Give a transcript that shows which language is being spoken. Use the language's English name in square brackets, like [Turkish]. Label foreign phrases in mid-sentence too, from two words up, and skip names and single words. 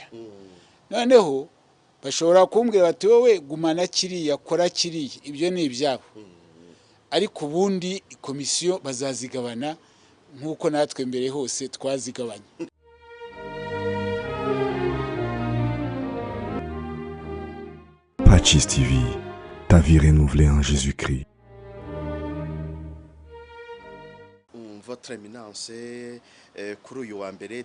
[Kinyarwanda] Noneho bashobora kumbwira bati wowe gumana kiriya, kora kiriya, ibyo ni ibyabo. Ariko ubundi komisiyo bazazigabana nk'uko natwe mbere hose twazigabanye. [French] Pacis TV, ta vie renouvelée en Jésus-Christ. Votre Eminence, [Kinyarwanda] kuri uyu wa mbere